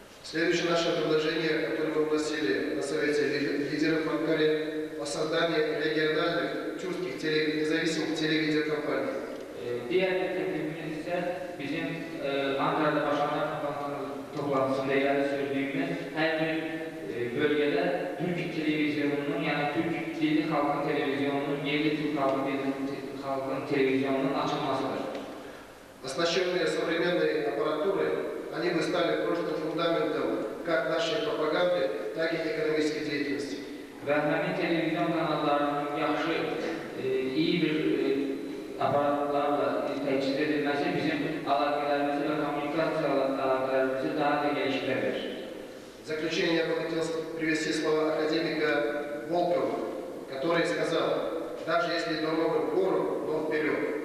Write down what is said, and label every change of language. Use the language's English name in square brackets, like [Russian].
[Russian] Следующее наше предложение, которое мы вносили на Совете лидеров Анкары, о создании региональных тюркских независимых телевидеокомпаний. [Turkish] Diğer bir teklifimiz ise bizim Ankara'da başkanlar toplantısında ileri sürdüğümüz her bir bölgede Türk televizyonunun yani Türk Dili Halkın Televizyonu'nun, yerli Türk Halkın Televizyonu'nun açılmasıdır. [Russian] Оснащенные современной аппаратурой, они бы стали прочным фундаментом как нашей пропаганды, так и экономической деятельности. [Azerbaijani] Ve həmin televizyon kanallarının yaxşı, iyi bir aparatlarla təchiz edilməsi bizim əlaqələrimizi və kommunikasiya əlaqələrimizi daha da geliştirebilir. [Russian] В заключение я бы хотел привести слова академика Волкова, который сказал: даже если дорога в гору, но вперед.